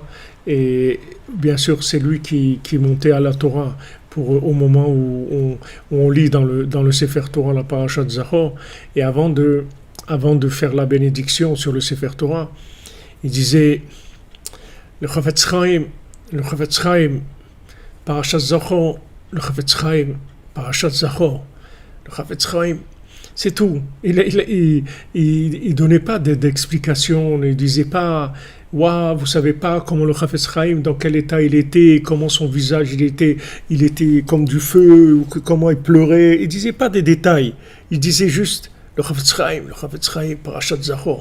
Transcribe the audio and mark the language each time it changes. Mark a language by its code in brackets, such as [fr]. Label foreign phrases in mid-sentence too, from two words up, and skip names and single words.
[fr] Et bien sûr, c'est lui qui montait à la Torah au moment où on lit dans le [he] ספר תורה [fr] la Parashat Zachor. Et avant de faire la bénédiction sur le [he] ספר תורה, [fr] il disait le Chafetz Chaim, Parashat Zachor, le Chafetz Chaim, Parashat Zachor, le Chafetz Chaim. C'est tout. Il donnait pas d'explication. Il disait pas, waouh, vous savez pas comment le Chafetz Chaim, dans quel état il était, comment son visage il était comme du feu, ou comment il pleurait. Il disait pas des détails. Il disait juste le Chafetz Chaim, Parashat Zachor.